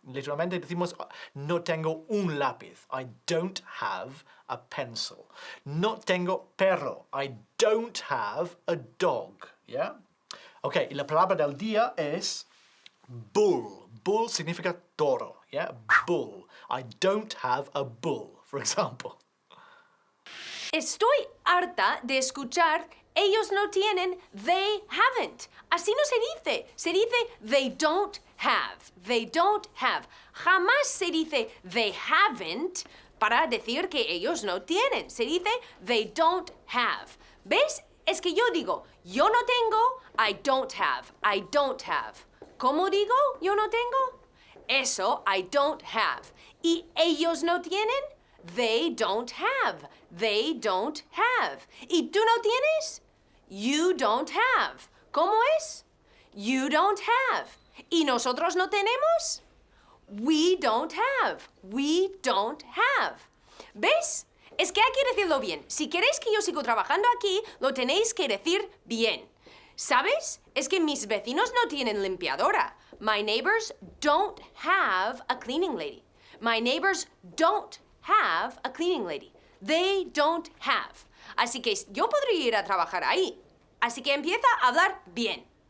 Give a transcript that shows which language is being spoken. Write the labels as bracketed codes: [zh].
[es] Literalmente decimos no tengo un lápiz. [en] I don't have a pencil. [es] No tengo perro. [en] I don't have a dog. [es] ¿Ya? Ok, y la palabra del día es bull. Bull significa toro. ¿Ya? Bull. [en] I don't have a bull, for example. [es] Estoy harta de escuchar ellos no tienen, [en] they haven't. [es] Así no se dice. Se dice [en] they don't have. They don't have. [es] Jamás se dice [en] they haven't [es] para decir que ellos no tienen. Se dice they don't have. ¿Ves? Es que yo digo, yo no tengo, [en] I don't have. I don't have. [es] ¿Cómo digo yo no tengo? Eso, I don't have. ¿Y ellos no tienen? [en] They don't have. They don't have. [es] ¿Y tú no tienes? [en] You don't have. [es] ¿Cómo es? [en] You don't have. [es] ¿Y nosotros no tenemos? [en] We don't have. We don't have. [es] ¿Ves? Es que hay que decirlo bien. Si queréis que yo siga trabajando aquí, lo tenéis que decir bien. ¿Sabes? Es que mis vecinos no tienen limpiadora. [en] My neighbors don't have a cleaning lady. My neighbors don't have a cleaning lady. They don't have. [es] Así que yo podría ir a trabajar ahí. Así que empieza a hablar bien.